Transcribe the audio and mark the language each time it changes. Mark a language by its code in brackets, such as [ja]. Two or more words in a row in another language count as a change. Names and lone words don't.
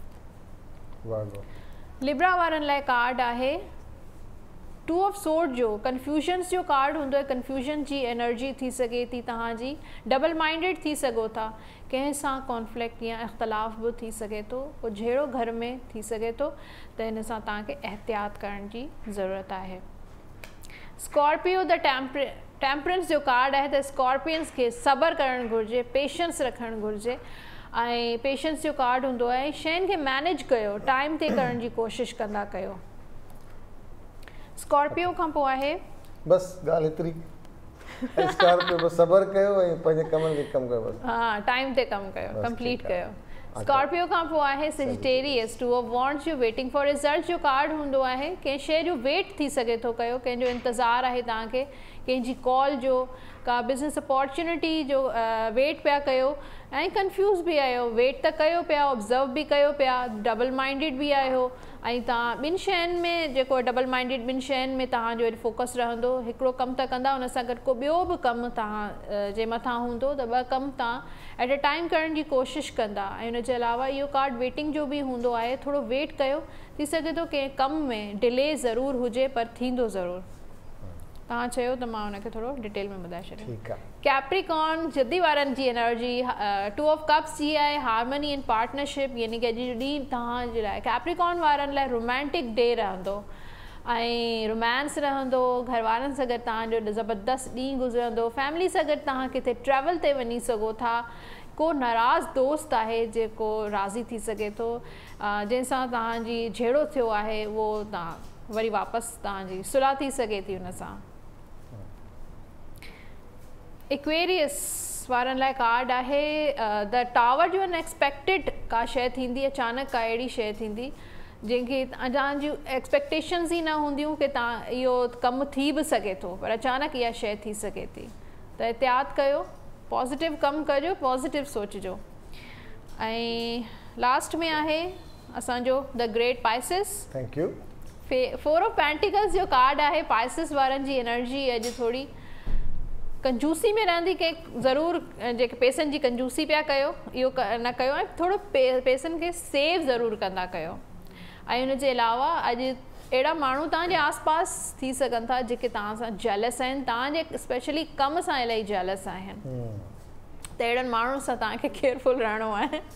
[sd] लिब्रा वारनि लाइ कार्ड आहे 2 ऑफ सोर्ड जो कंफ्यूजन्स जो कार्ड हूंदो आहे। कंफ्यूजन जी एनर्जी थी सघे थी तव्हांजी, [en] double minded [sd] थी सघो था, कंहिं सां कॉन्फ्लिक्ट या इख़्तिलाफ़ बि थी सघे थो, को जहिड़ो घर में थी सघे थो, त हिन सां तव्हांखे एहतियात करण जी ज़रूरत आहे। स्कॉर्पियो द टेम्परेंस जो कार्ड आहे, त स्कॉर्पियंस खे सब्र करणु घुरिजे, पेशेंस रखणु घुरिजे। ऐं पेशेंस जो कार्ड हूंदो आहे शयुनि खे मैनेज कयो, टाइम ते करण जी कोशिशि कंदा कयो। स्कॉर्पियो खां पोइ आहे बस ॻाल्हि एतिरी, स्कॉर्पियो बस सब्र कयो ऐं पंहिंजे कमनि खे कमु कयो, बस हाँ टाइम ते कमु कयो, कंप्लीट कयो। स्कॉर्पियो खां पोइ आहे सेजिटेरियस 2 ऑफ वॉन्ड्स जो [en] waiting for result [sd] जो कार्ड हूंदो आहे। कंहिं शइ जो वेट थी सघे थो कयो, कंहिंजो इंतज़ारु आहे तव्हांखे, कंहिंजी कॉल जो, का [en] business opportunity [sd] जो वेट पिया कयो ऐं कंफ्यूज़ बि आहियो। वेट त कयो पिया, ऑब्ज़र्व बि कयो पिया, [en] double minded [sd] बि आहियो। ऐं तव्हां ॿिनि शयुनि में जेको [en] double minded [sd] ॿिनि शयुनि में तव्हांजो फोकस रहंदो। हिकिड़ो कमु त कंदा, उन सां गॾु को ॿियो बि कमु तव्हां जे मथां हूंदो, त 2 कमु तव्हां [en] at a time [sd] करण जी कोशिशि कंदा। ऐं हुनजे अलावा इहो कार्ड वेटिंग जो बि हूंदो आहे, थोरो वेट कयो, थी सघे थो कंहिं कम में डिले ज़रूरु हुजे पर थींदो ज़रूरु। तव्हां चयो त मां हुनखे थोरो डिटेल में ॿुधाए छॾियां। कैप्रिकॉर्न जल्दी वारनि जी एनर्जी 2 ऑफ कप्स जी आहे, [en] harmony and partnership, [sd] यानी कि अॼु जो ॾींहुं तव्हांजे लाइ कैप्रिकॉर्न वारनि लाइ [en] romantic day [sd] रहंदो ऐं रोमांस रहंदो। घर वारनि सां गॾु तव्हांजो ज़बरदस्त ॾींहुं गुज़रंदो। फैमिली सां गॾु तव्हां किथे ट्रैवल ते वञी सघो था। को नाराज़ दोस्त आहे जेको राज़ी थी सघे थो, जंहिंसां तव्हांजी जहिड़ो थियो आहे उहो तव्हां वरी वापसि तव्हांजी सुलह थी सघे थी हुन सां। एक्वेरियस वारनि लाइ कार्ड आहे द टावर जो अनएक्सपेक्टेड का शइ थींदी, अचानक का अहिड़ी शइ थींदी जंहिंखे तव्हांजी एक्सपेक्टेशन्स ई न हूंदियूं कि तव्हां इहो कमु थी बि सघे थो, पर अचानक इहा शइ थी सघे थी। त एहतियात कयो, पॉज़िटिव कमु कजो, पॉज़िटिव सोचिजो। ऐं लास्ट में आहे असांजो [en] the great Pisces. thank you. [sd] 4 ऑफ पेंटिकल्स जो कार्ड आहे। पाइसिस वारनि जी एनर्जी अॼु थोरी कंजूसी में रहंदी, कंहिं ज़रूरु जेके पैसनि जी कंजूसी पिया कयो, इहो न कयो, ऐं थोरो पैसनि खे सेव ज़रूरु कंदा कयो। ऐं हुनजे अलावा अॼु अहिड़ा माण्हू तव्हांजे आसपास थी सघनि था जेके तव्हां सां जेलस आहिनि, तव्हांजे स्पेशली कम सां इलाही जेलस आहिनि, त अहिड़नि माण्हुनि सां तव्हांखे केयरफुल रहणो आहे।